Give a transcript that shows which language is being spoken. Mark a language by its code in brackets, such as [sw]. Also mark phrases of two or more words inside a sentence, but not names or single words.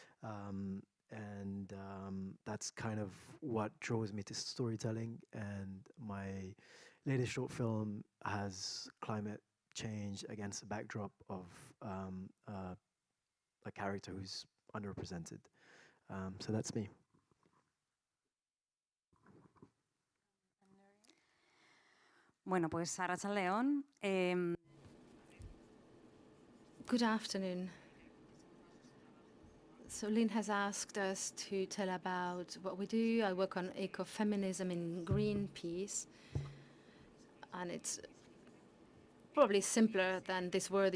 [en] That's kind of what draws me to storytelling. And my latest short film has climate change against the backdrop of a character who's underrepresented. So that's me. [es] Bueno, pues Arratsaldeon. [en] Good afternoon. So Lynn has asked us to tell about what we do. I work on ecofeminism in Greenpeace, and it's probably simpler than this word.